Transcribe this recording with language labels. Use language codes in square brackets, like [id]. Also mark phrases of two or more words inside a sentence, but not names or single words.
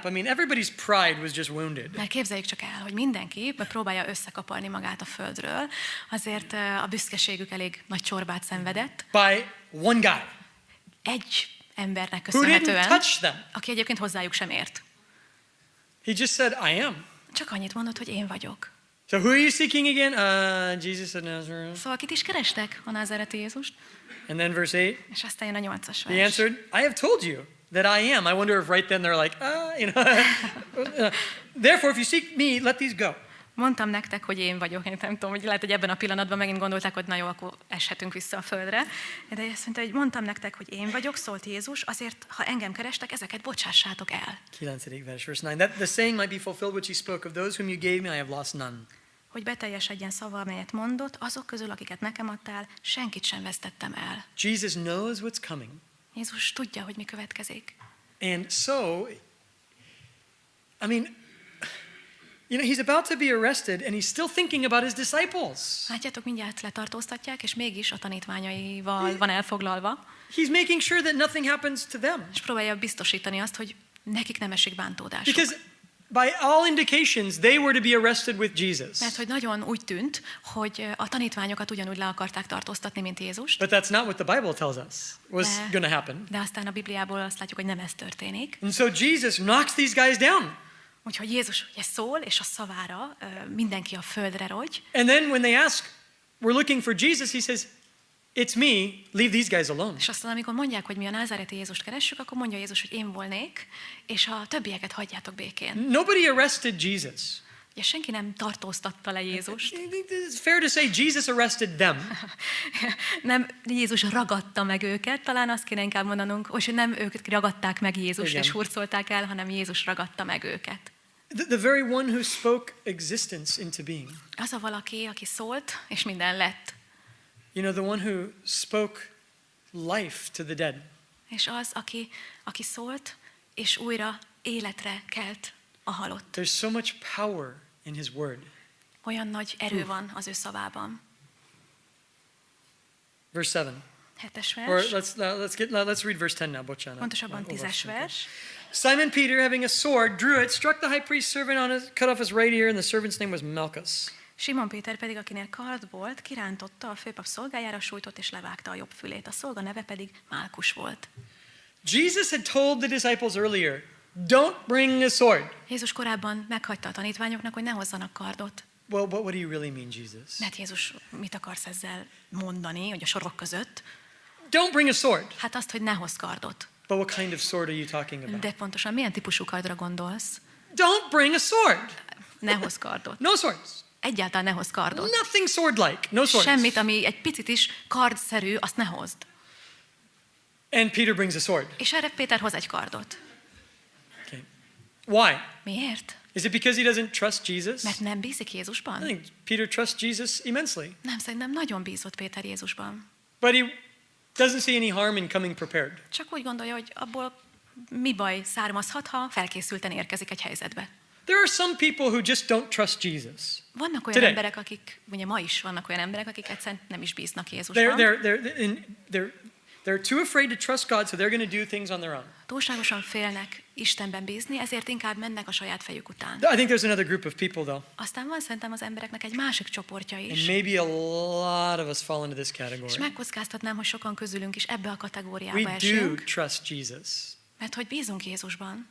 [en] I mean, everybody's pride was just wounded. [hu] Mert képzeljük csak el, hogy mindenki próbálja összekaparni magát a földről, azért a büszkeségük elég nagy csorbát szenvedett. [en] By one guy [hu] Egy embernek [en] who didn't [hu] köszönhetően, [en] touch them. [hu] aki egyébként hozzájuk sem ért. [en] He just said, I am. [hu] Csak annyit mondott, hogy én vagyok. [en] So who are you seeking again? Jesus of Nazareth. [hu] Szóval kit is kerestek? A názáreti Jézust? [en] And then verse 8, [hu] És aztán jön a 8-as [en] he [hu] vers. [en] answered, I have told you that I am. I wonder if right then they're like, therefore, if you seek me, let these go. [hu] Mondtam nektek, hogy én vagyok. Én nem tudom, hogy lehet, hogy ebben a pillanatban megint gondolták, hogy na jó, akkor eshetünk vissza a földre. De azt mondta, hogy mondtam nektek, hogy én vagyok, szólt Jézus, azért, ha engem kerestek, ezeket bocsássátok el. [en] 9 verse 9. That the saying might be fulfilled which he spoke of those whom you gave me, I have lost none. [hu] Hogy beteljesedjen szava, amelyet mondott, azok közül, akiket nekem adtál, senkit sem vesztettem el. [en] Jesus knows what's coming. [hu] Jézus tudja, hogy mi következik. [en] And so, I mean, he's about to be arrested and he's still thinking about his disciples. [hu] Látjátok, mindjárt letartóztatják, és mégis a tanítványaival van elfoglalva. [en] He's making sure that nothing happens to them. [hu] És próbálja biztosítani azt, hogy nekik nem esik bántódásuk. [en] Because by all indications, they were to be arrested with Jesus. [hu] Mert hogy nagyon úgy tűnt, hogy a tanítványokat ugyanúgy le akarták tartóztatni, mint Jézust. [en] But that's not what the Bible tells us was going to happen. [hu] De aztán a Bibliából azt látjuk, hogy nem ez történik. [en] And so Jesus knocks these guys down. [hu] Úgyhogy Jézus ugye szól, és a szavára mindenki a földre rogy. [en] And then when they ask, we're looking for Jesus, he says, it's me, leave these guys alone. [hu] És aztán, amikor mondják, hogy mi a názáreti Jézust keressük, akkor mondja Jézus, hogy én volnék, és a többieket hagyjátok békén. [en] Nobody arrested Jesus. [hu] Ugye senki nem tartóztatta le Jézust. [en] I think it's fair to say Jesus arrested them. [hu] Nem, Jézus ragadta meg őket, talán azt kéne inkább mondanunk, hogy nem ők ragadták meg Jézust Igen. és hurcolták el, hanem Jézus ragadta meg őket. [en] The very one who spoke existence into being. [hu] Az a valaki, aki szólt, és minden lett. [en] You know, the one who spoke life to the dead. [hu] És az, aki szólt, és újra életre kelt a halott. [en] There's so much power in his word. [hu] Olyan nagy erő van az ő szavában. [en] Verse 7. [hu] 7-es [en] Or [hu] vers. [en] let's read verse 10 now, [hu] bocsánat. Pontosabban 10-es vers. [en] Simon Peter, having a sword, drew it, struck the high priest's servant on his, cut off his right ear, and the servant's name was Malchus. [hu] Simon Péter pedig, akinél kard volt, kirántotta, a főpap szolgájára sújtott, és levágta a jobb fülét. A szolga neve pedig Málkus volt. [en] Jesus had told the disciples earlier, don't bring a sword. [hu] Jézus korábban meghagyta a tanítványoknak, hogy ne hozzanak kardot. [en] Well, what do you really mean, Jesus? [hu] Mert Jézus, mit akarsz ezzel mondani, hogy a sorok között? [en] Don't bring a sword. [hu] Hát azt, hogy ne hozz kardot. [en] But what kind of sword are you talking about? [hu] De pontosan milyen típusú kardra gondolsz? [en] Don't bring a sword. [hu] Ne hozz kardot. [en] No swords. [hu] Egyáltalán ne hozz kardot. [en] Nothing sword-like. No swords. [hu] Semmit, ami egy picit is kardszerű, azt ne hozd. [en] And Peter brings a sword. [hu] És erre Péter hoz egy kardot. [en] Okay. Why? [hu] Miért? [en] Is it because he doesn't trust Jesus? [hu] Mert nem bízik [en] I [hu] Jézusban? [en] think Peter trusts Jesus immensely. [hu] Nem, szerintem nagyon bízott Péter Jézusban. [en] But he doesn't see any harm in coming prepared. [hu] Csak úgy gondolja, hogy abból mi baj származhat, ha felkészülten érkezik egy helyzetbe. [en] There are some people who just don't trust Jesus. [hu] Vannak olyan [en] Today. [hu] emberek, akik, ugye ma is vannak olyan emberek, akik egyszerűen nem is bíznak [en] They're, [hu] Jézusban. [en] they're, they're, in, they're, They're too afraid to trust God, so they're going to do things on their own. [hu] Túlságosan félnek Istenben bízni, ezért inkább mennek a saját fejük után. [en] I think there's another group of people, though. [hu] Aztán van szerintem az embereknek egy másik csoportja is. [en] And maybe a lot of us fall into this category. [hu] És megkockáztatnám, hogy sokan közülünk is ebbe a kategóriába [en] We do [hu] esünk. [en] trust Jesus. [hu] Mert hogy bízunk Jézusban,